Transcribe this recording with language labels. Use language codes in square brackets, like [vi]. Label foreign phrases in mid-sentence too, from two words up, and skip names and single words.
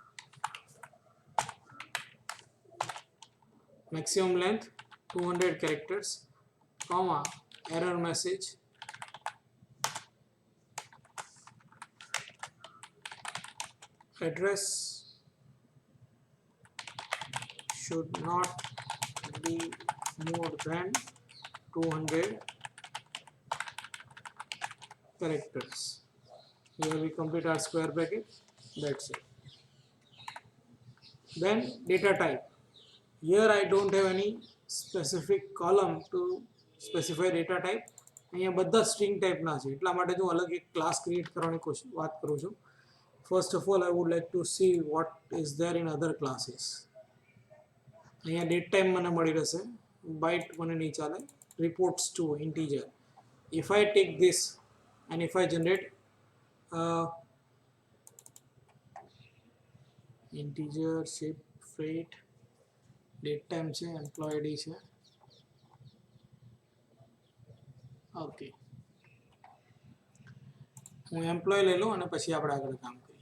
[en] maximum length 200 characters, comma, error message, address should not be more than 200 characters. Here we complete our square bracket. That's it. Then data type. Here I don't have any specific column to specify data type. [gu] અહીંયા બધા [en] string type [gu] ના છે એટલા માટે જો અલગ એક [en] class create [gu] કરવાની વાત કરું છું. [en] First of all, I would like to see what is there in other classes. [gu] અહીંયા [en] date time [gu] મને મળી રહેશે, byte મને નહીં ચાલે, [en] reports to integer. If I take this and if I generate integer ship freight date time છે, employee id છે, [gu] ઓકે હું એમ્પ્લોય લઈ લઉં અને પછી આપણે આગળ કામ કરીએ.